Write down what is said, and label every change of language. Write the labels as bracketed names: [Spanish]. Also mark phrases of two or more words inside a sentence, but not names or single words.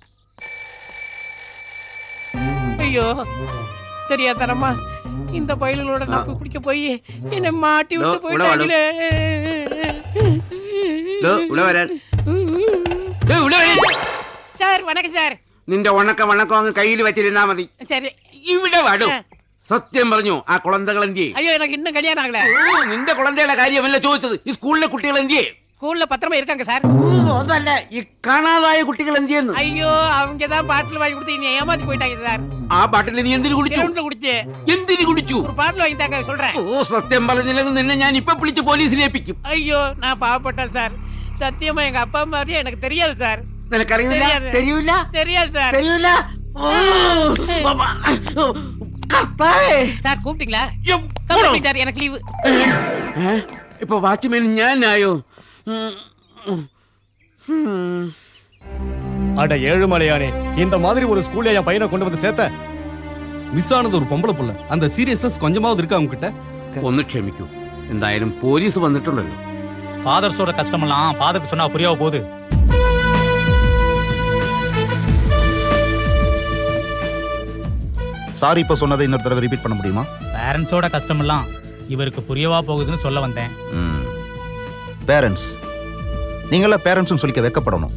[Tamil] ஐயோ, தெரியாதரமா இந்த பயலோட நான் போய் குடிக்க போய் என்ன மாட்டி விட்டு போயிட்டாங்களே. சார் வணக்கம் சார். [Malayalam] നിന്റെ വണക്കം അങ്ങ് കയ്യിൽ വെച്ചിരുന്നാ മതി. [Tamil] சரி, [Malayalam] ഇവിടെ വാടൂ. സത്യം പറഞ്ഞു, ആ കുളന്തകൾ എന്തിയെ? [Tamil] ஐயோ, எனக்கு இன்னும் கல்யாணம் ஆகல. [Malayalam] നിന്റെ കുളന്തയുടെ കാര്യമല്ല ചോദിച്ചത്, ഈ സ്കൂളിലെ കുട്ടികൾ എന്തിയെ? [Tamil] ஸ்கூல்ல பத்திரமா இருக்காங்க சார். [Malayalam] അതല്ല, ഈ കാണാതായ കുട്ടികൾ എന്തിയെന്ന്. [Tamil] ஐயோ, அவங்க தான் பாட்டில் வாங்கி கொடுத்து நீ ஏமாத்தி போயிட்டாங்க சார். [Malayalam] ആ പാട്ടിൽ നീ എന്തിനു കുടിച്ചു? [Tamil] குடிச்சு. [Malayalam] എന്തിനു കുടിച്ചു? [Tamil] ஒரு பாட்டில் வாங்கி தாங்க சொல்றேன். [Malayalam] ഓ, സത്യം പറഞ്ഞില്ലെങ്കിൽ നിന്നെ ഞാൻ ഇപ്പൊ വിളിച്ച് പോലീസിൽ ഏൽപ്പിക്കും. [Tamil] ஐயோ, நான் பாவப்பட்டேன் சார். சத்தியமா எங்க அப்பா மாதிரியே எனக்கு தெரியாது சார். [Malayalam] നിനക്കറിയില്ല? തെരിയൂല? [Tamil] தெரியாது சார். [Malayalam] തെരിയൂല? കർത്താവേ. [Tamil] சார் கூப்பிட்டீங்களா? கூப்பிட்டீங்க, எனக்கு லீவு. [Malayalam] ഇപ്പൊ വാച്ച്മാൻ ഞാനായോ? [Tamil] அட ஏழுமலையானே, இந்த மாதிரி ஒரு ஸ்கூல்ல என் பையனை கொண்டு வந்து சேர்த்த. மிஸ் ஆனது ஒரு பொம்பளை புள்ள. அந்த சீரியஸ்னஸ் கொஞ்சமாவது இருக்கா அவங்க கிட்ட? [Malayalam] ഒന്ന് ക്ഷമിക്കൂ. എന്തായാലും പോലീസ് വന്നിട്ടുണ്ടല്ലോ. [Tamil] ஃபாதர்ஸோட கஷ்டமெல்லாம் ஃபாதருக்கு சொன்னா புரியாம போகுது. சாரி, இப்போ சொன்னதை இன்னொரு தடவை ரிப்பீட் பண்ண முடியுமா? பேரண்ட்ஸோட கஷ்டமெல்லாம் இவருக்கு புரியவா போகுதுன்னு சொல்ல வந்தேன். பேரண்ட்ஸ், நீங்களாம் பேரண்ட்ஸ்னு சொல்லிக்க வெக்கப்படணும்.